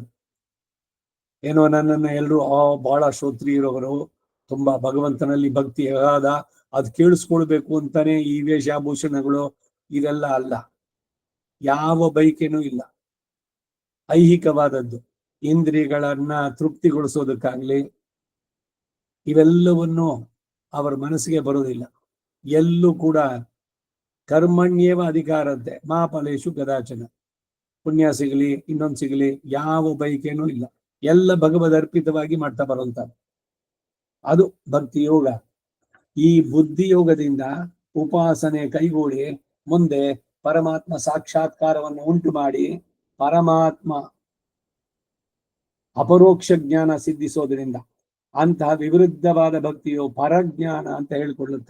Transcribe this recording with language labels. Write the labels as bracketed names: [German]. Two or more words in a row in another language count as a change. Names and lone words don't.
[Kannada] ಏನೋ ನನ್ನನ್ನು ಎಲ್ಲರೂ ಬಹಳ ಶ್ರೋತ್ರಿಯರವರು, ತುಂಬಾ ಭಗವಂತನಲ್ಲಿ ಭಕ್ತಿ ಅಗಾಧ, ಅದು ಕೇಳಿಸ್ಕೊಳ್ಬೇಕು ಅಂತಾನೆ ಈ ವೇಷಭೂಷಣಗಳು, ಇದೆಲ್ಲ ಅಲ್ಲ. ಯಾವ ಬೈಕೇನೂ ಇಲ್ಲ. ಐಹಿಕವಾದದ್ದು ಇಂದ್ರಿಯಗಳನ್ನ ತೃಪ್ತಿಗೊಳಿಸೋದಕ್ಕಾಗ್ಲಿ ಇವೆಲ್ಲವನ್ನು ಅವರ ಮನಸ್ಸಿಗೆ ಬರುವುದಿಲ್ಲ. ಎಲ್ಲೂ ಕೂಡ [Sanskrit] ಕರ್ಮಣ್ಯೇವ ಅಧಿಕಾರದ್ದೆ ಮಾ ಫಲೇಶು ಕದಾಚನ. [Kannada] ಪುಣ್ಯ ಸಿಗಲಿ ಇನ್ನೊಂದು ಸಿಗಲಿ ಯಾವ ಬೈಕೇನೂ ಇಲ್ಲ. ಎಲ್ಲ ಭಗವದ್ ಅರ್ಪಿತವಾಗಿ ಮಾಡ್ತಾ ಬರುವಂತ ಅದು ಭಕ್ತಿ ಯೋಗ. ಈ ಬುದ್ಧಿ ಯೋಗದಿಂದ ಉಪಾಸನೆ ಕೈಗೂಡಿ ಮುಂದೆ ಪರಮಾತ್ಮ ಸಾಕ್ಷಾತ್ಕಾರವನ್ನು ಉಂಟು ಮಾಡಿ ಪರಮಾತ್ಮ ಅಪರೋಕ್ಷ ಜ್ಞಾನ ಸಿದ್ಧಿಸೋದ್ರಿಂದ ಅಂತಹ ವಿವೃದ್ಧವಾದ ಭಕ್ತಿಯು ಪರಜ್ಞಾನ ಅಂತ ಹೇಳಿಕೊಳ್ಳುತ್ತೆ.